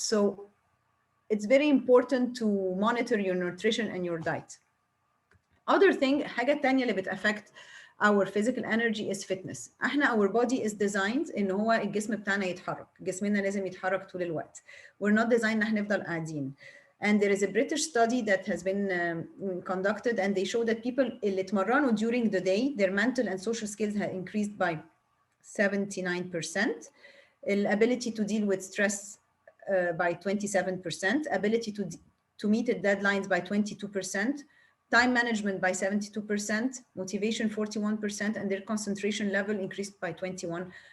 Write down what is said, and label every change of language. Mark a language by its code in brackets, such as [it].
[en] So it's very important to monitor your nutrition and your diet. Other thing, [ar] حاجة تانية اللي بتأفكت [en] our physical energy is fitness. [ar] احنا [en] our body is designed [ar] ان هو الجسم بتاعنا يتحرك، جسمنا لازم يتحرك طول الوقت. [en] We're not designed [ar] ان احنا نفضل قاعدين. [en] And there is a British study that has been conducted, and they show that people [ar] اللي اتمرنوا [en] during the day, their mental and social skills have increased by 79%, ability to deal with stress by 27%, ability to meet the deadlines by 22%, time management by 72%, motivation 41%, and their concentration level increased by 21%.